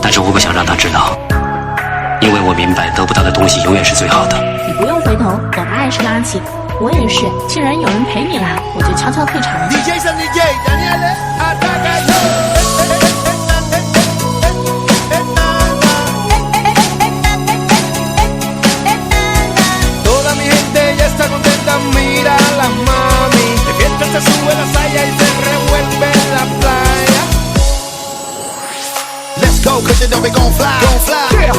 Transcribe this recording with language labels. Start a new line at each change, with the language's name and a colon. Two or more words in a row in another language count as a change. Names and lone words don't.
Chinese: 不想让他知道，因为我明白得不到的东西永远是最好的。你不用回头，我的爱是垃圾。我也是，既然有人陪你啦，我就悄悄退场了。
Spanish: DJ San DJ, Daniele, ataca yo. Toda mi gente ya está contenta, mira a la mami. De fiesta se sube la saya y se revuelve en la playa.
English: Let's go, cause you know we gon' fly, gon' fly.